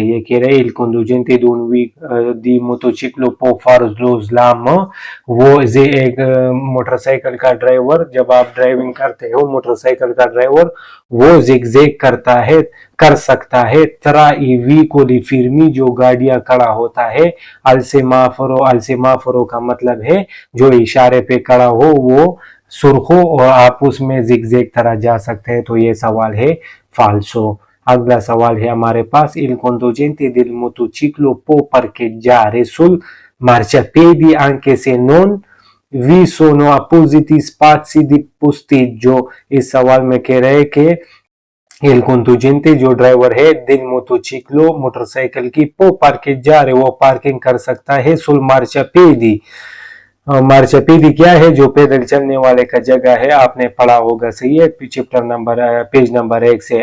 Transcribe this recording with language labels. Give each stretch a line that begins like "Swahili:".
Hindi: ये कह रहे
Italian: il conducente di motociclo può fare lo slalom,
Hindi: वो एक मोटरसाइकिल का ड्राइवर जब आप ड्राइविंग करते हो मोटरसाइकिल का ड्राइवर वो जिगजैग करता है कर सकता है
Italian: tra i veicoli fermi
Hindi: जो गाड़ियां खड़ा होता है
Italian: al semaforo
Hindi: का मतलब है जो इशारे पे खड़ा हो वो सुर्खों और आप उसमें जिगजैग तरह जा सकते हैं। तो ये सवाल है फाल्सो। अगला सवाल है हमारे पास
Italian: il conducente del motociclo può parcheggiare sul marciapiedi anche se non vi sono appositi spazi di posteggio।
Hindi: इस सवाल में कह रहे हैं कि
Italian: il conducente
Hindi: जो ड्राइवर है
Italian: del motociclo
Hindi: मोटरसाइकिल की
Italian: può parcheggiare
Hindi: वो पार्किंग कर सकता है
Italian: sul marciapiedi।
Hindi: मार्चापीदी क्या है, जो पैदल चलने वाले का जगह है, आपने पढ़ा होगा, सही है, चैप्टर नंबर पेज नंबर 1 से।